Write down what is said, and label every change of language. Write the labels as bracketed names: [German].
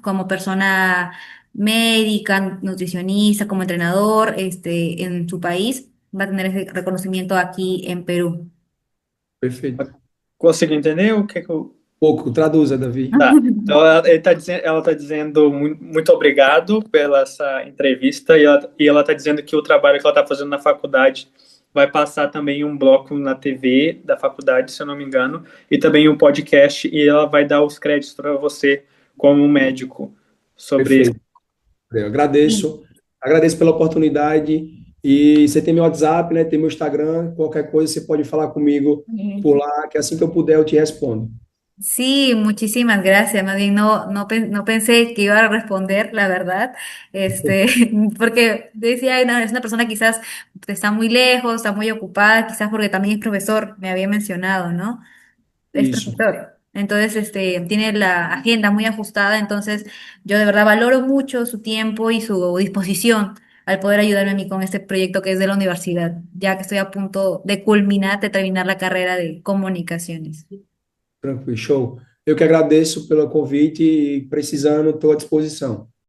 [Spanish] Como persona médica, nutricionista, como entrenador, en su país, va a tener ese reconocimiento aquí en Perú. [Portuguese] Perfeito. Conseguiu entender o que eu... Pouco, traduza, Davi. Tá. Então, ela tá dizendo muito obrigado pela essa entrevista e ela tá dizendo que o trabalho que ela tá fazendo na faculdade vai passar também um bloco na TV da faculdade, se eu não me engano, e também um podcast, e ela vai dar os créditos para você como médico sobre isso. Perfeito. Eu agradeço pela oportunidade. E você tem meu WhatsApp, né? Tem meu Instagram. Qualquer coisa você pode falar comigo por lá, que assim que eu puder eu te respondo. [Spanish] Sí, muchísimas gracias. Más bien no pensé que iba a responder, la verdad, este, porque decía, "Ay, no, es una persona quizás está muy lejos, está muy ocupada, quizás porque también es profesor, me había mencionado, ¿no? Es [Portuguese] Isso, [Spanish] profesor. Entonces, tiene la agenda muy ajustada, entonces yo de verdad valoro mucho su tiempo y su disposición al poder ayudarme a mí con este proyecto que es de la universidad, ya que estoy a punto de culminar, de terminar la carrera de comunicaciones. [Portuguese] tranquilo, show. Eu que agradeço pelo convite e precisando, estou à disposição.